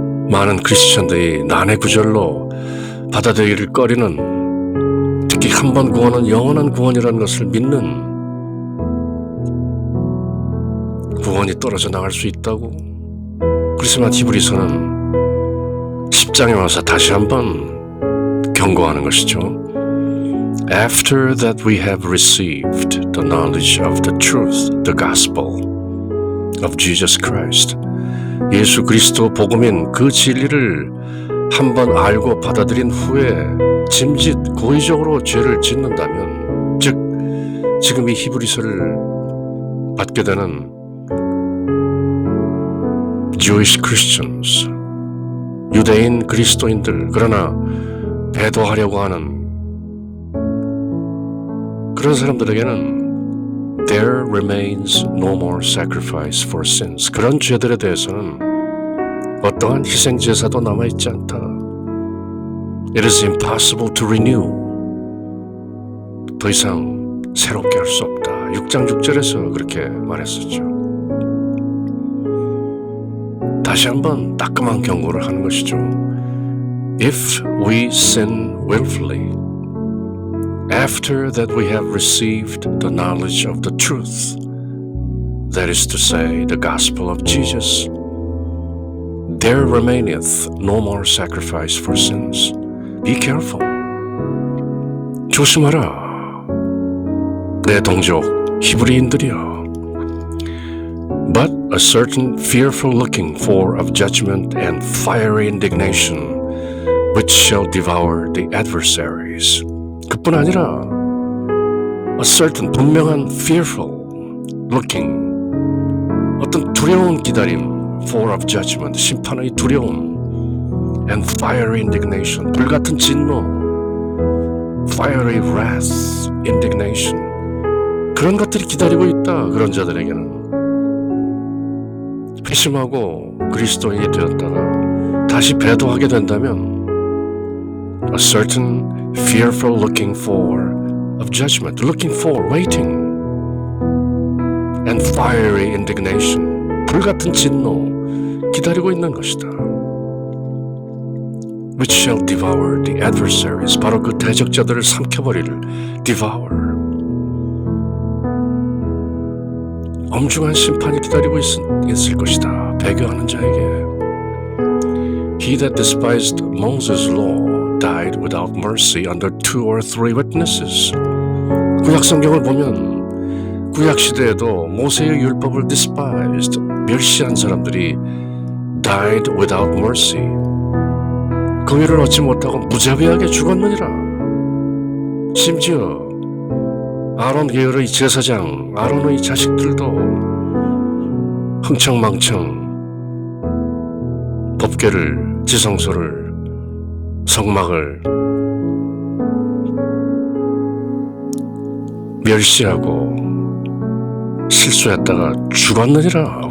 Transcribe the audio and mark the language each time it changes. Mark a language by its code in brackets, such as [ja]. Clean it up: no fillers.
[ko] 많은 크리스천들이 난해 구절로 받아들이기를 꺼리는 특히 한 번 구원은 영원한 구원이라는 것을 믿는 구원이 떨어져 나갈 수 있다고. 그렇지만 히브리서는 10장에 와서 다시 한번 경고하는 것이죠. [en] After that we have received the knowledge of the truth, the gospel of Jesus Christ. [ko] 예수 그리스도 복음인 그 진리를 한번 알고 받아들인 후에 짐짓 고의적으로 죄를 짓는다면 즉 지금 이 히브리서를 받게 되는 Jewish Christians 유대인 그리스도인들 그러나 배도하려고 하는 그런 사람들에게는 [en] There remains no more sacrifice for sins. [ko] 그런 죄들에 대해서는 어떠한 희생제사도 남아있지 않다. [en] It is impossible to renew. [ko] 더 이상 새롭게 할 수 없다. 6장 6절에서 그렇게 말했었죠. 다시 한번 따끔한 경고를 하는 것이죠. [en] If we sin willfully after that we have received the knowledge of the truth, that is to say, the gospel of Jesus, there remaineth no more sacrifice for sins. Be careful. [ko] 조심하라. 내 동족 히브리인들이여. [en] But a certain fearful looking for of judgment and fiery indignation, which shall devour the adversaries. [ko] 그뿐 아니라 [en] a certain [ko] 분명한 [en] fearful looking [ko] 어떤 두려운 기다림 [en] for of judgment [ko] 심판의 두려움 [en] and fiery indignation [ko] 불같은 진노 [en] fiery wrath indignation [ko] 그런 것들이 기다리고 있다. 그런 자들에게는 회심하고 그리스도인이 되었다가 다시 배도하게 된다면 [en] a certain fearful looking for of judgment, looking for, waiting, and fiery indignation, [ko] 불같은 진노 기다리고 있는 것이다. [en] Which shall devour the adversaries, [ko] 바로 그 대적자들을 삼켜버리를 devour. 엄중한 심판이 기다리고 있을 것이다. 배교하는 자에게. [en] He that despised Moses' law died without mercy under 2 or 3 witnesses. [ko] 구약 성경을 보면 구약 시대에도 모세의 율법을 despised, 멸시한 사람들이 [en] died without mercy. [ko] 공의를 얻지 못하고 무자비하게 죽었느니라. 심지어 아론 계열의 제사장, 아론의 자식들도 흥청망청 법궤를, 지성소를, 성막을 멸시하고 실수했다가 죽었느니라.